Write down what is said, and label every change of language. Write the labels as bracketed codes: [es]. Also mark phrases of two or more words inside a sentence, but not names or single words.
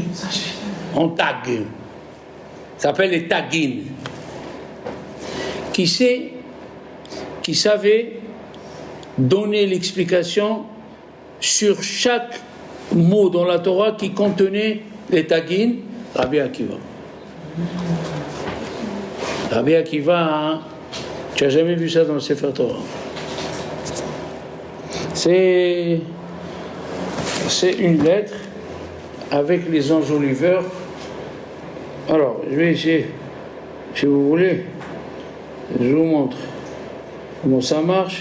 [fr] On tag. Ça s'appelle les taggines. Qui savait donner l'explication sur chaque mot dans la Torah qui contenait les taggines? Rabbi Akiva. Rabbi Akiva, hein, tu n'as jamais vu ça dans le Sefer Torah. C'est une lettre avec les enjoliveurs. Alors, je vais essayer, si vous voulez, je vous montre comment ça marche.